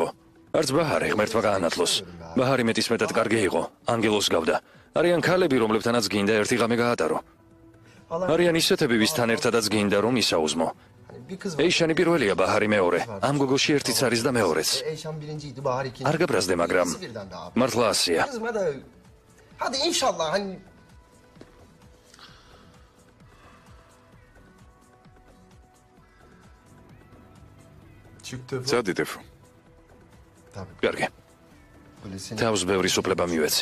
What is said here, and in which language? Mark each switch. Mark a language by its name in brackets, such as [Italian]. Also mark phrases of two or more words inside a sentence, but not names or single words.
[Georgian] არც ბაჰარი ღმერთმა გაანათლოს. ბაჰარი მეტისმეტად კარგი იყო, ანგელოს გავდა. არიან ქალები, რომლებთანაც გინდა ერთი ღამე გაატარო. არიან ისეთები, ვისთან ერთადაც გინდა რომ ისაუზმო. ეიშანი პირველია, ბაჰარი მეორე. ამ გოგოში ერთიც არის და მეორეც. არ გაბრაზდე, მაგრამ მართლა ასია. [Turkish] Hadi inşallah hani [Georgian] წადი დეფო. კარგი. თავს ბევრი სუფლება მივეცი.